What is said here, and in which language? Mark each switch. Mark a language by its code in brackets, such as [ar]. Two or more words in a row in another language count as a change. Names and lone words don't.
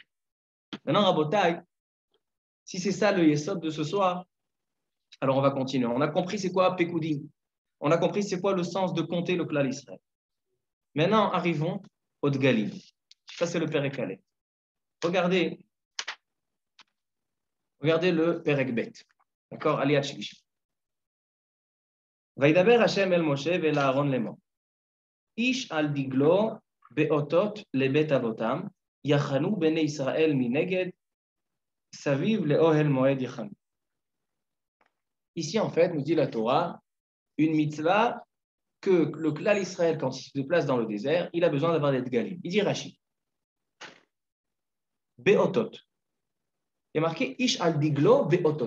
[fr] Maintenant, Rabotai, si c'est ça le yesod de ce soir, alors on va continuer. On a compris c'est quoi Pekoudim. On a compris c'est quoi le sens de compter le [he] כלל ישראל. [fr] Maintenant, arrivons au Dgalim. Ça, c'est le [he] פרק אלף. [fr] Regardez le [he] פרק בית. [fr] D'accord, [he] עליית שלישי. וידבר השם אל משה ואל אהרן לאמר. איש על דגלו באתת לבית אבתם יחנו בני ישראל מנגד סביב לאהל מועד יחנו. [fr] Ici, en fait, nous dit la Torah, une mitzvah que le [he] כלל ישראל, [fr] quand il se déplace dans le désert, il a besoin d'avoir des dgalim. Il dit Rashi. Beotot. Il y a marqué [he] איש על דגלו באתת.